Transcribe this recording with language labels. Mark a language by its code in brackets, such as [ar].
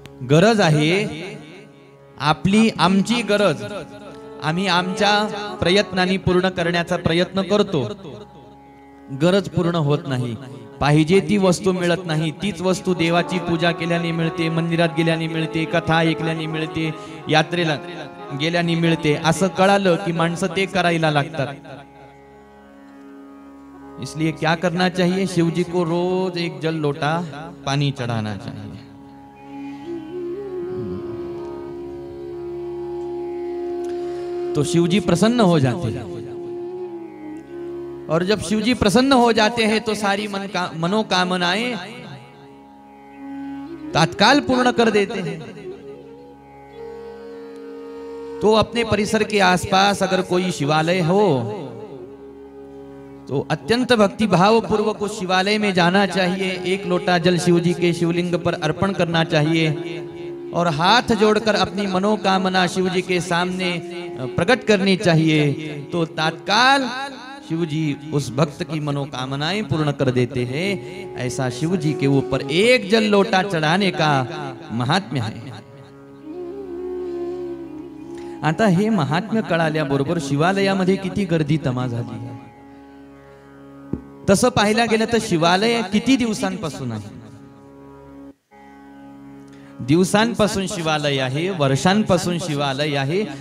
[mr] गरज आहे आपली, आमची गरज आम्ही आमच्या प्रयत्नांनी पूर्ण करण्याचा प्रयत्न करतो. गरज पूर्ण होत नाही, पाहिजे ती वस्तू मिळत नाही. तीच वस्तू देवाची पूजा केल्याने मिळते, मंदिरात गेल्याने मिळते, कथा ऐकल्याने मिळते, यात्रेला गेल्याने मिळते. असं कळालं की माणसं ते करायला लागतात. [hi] इसलिए क्या करना चाहिए, शिवजी को रोज एक जल लोटा पानी चढ़ाना चाहिए. तो शिवजी प्रसन्न हो जाते हैं, और जब शिवजी प्रसन्न हो जाते हैं तो सारी मनोकामनाएं तत्काल पूर्ण कर देते हैं. तो अपने परिसर के आसपास अगर कोई शिवालय हो तो अत्यंत भक्ति भाव पूर्वक उस शिवालय में जाना चाहिए. एक लोटा जल शिवजी के शिवलिंग पर अर्पण करना चाहिए और हाथ जोड़कर अपनी मनोकामना शिवजी के सामने प्रकट करनी चाहिए. तो तत्काल शिवजी उस भक्त की मनोकामनाएं पूर्ण कर देते हैं. ऐसा शिवजी के ऊपर एक जल लोटा चढ़ाने का महात्म्य है. [mr] आता हे महात्म्य कळाल्याबरोबर शिवालयामध्ये किती गर्दी तमा झाली. तसं पाहायला गेलं तर शिवालय किती दिवसांपासून आहे. दिवसांपासून शिवालय आहे, वर्षांपासून शिवालय आहे.